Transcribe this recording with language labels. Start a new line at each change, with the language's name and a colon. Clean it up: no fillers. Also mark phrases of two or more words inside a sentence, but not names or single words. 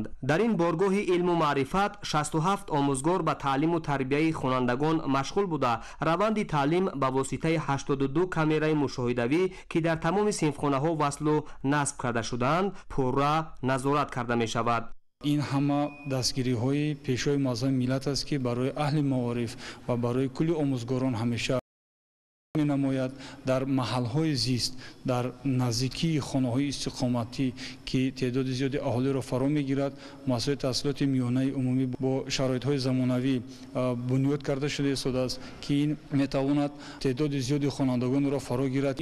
Tajik: дар ин боргоҳи илму маърифат 67 омӯзгор ба таълиму тарбияи хонандагон машғул буда раванди таълим ба воситаи 82 камераи мушоҳидавӣ ки дар тамоми синфхонаҳо васлу насб карда шудаанд пурра назорат карда мешавад. ин ҳама дастгириҳои пешвои муаззами миллат аст ки барои аҳли маориф ва барои кулли омӯзгорон ҳамеша نماید در محل‌های زیست در نزدیکی خانه‌های استقامتی که تعداد زیادی اهالی را فرا می‌گیرد مؤسسه تحصیلات میانه عمومی با شرایط‌های زمانوی بنیاد کرده شده است که این می‌تواند تعداد زیادی خوانندگان را فرا گیرد.